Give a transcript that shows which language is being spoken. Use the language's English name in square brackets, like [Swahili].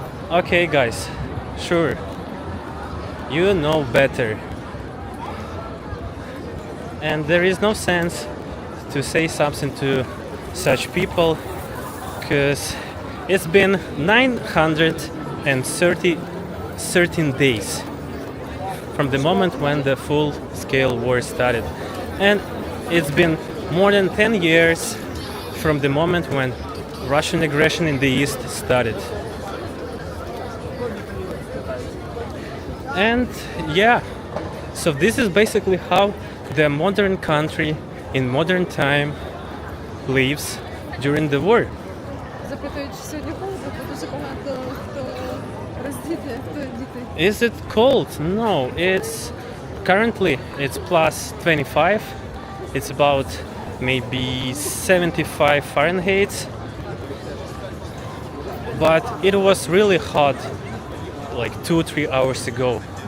[English] Okay guys, sure, you know better, and there is no sense to say something to such people because it's been 913 days from the moment when the full-scale war started, and it's been more than 10 years from the moment when Russian aggression in the east started. And yeah, so this is basically how the modern country in modern time lives during the war. [Ukrainian] Запитують, чи сьогодні холодно, бо дуже багато хто роздіти, хто діти. [English] Is it cold? No, it's currently it's plus 25. It's about maybe 75 Fahrenheit. but it was really hot like 2-3 hours ago.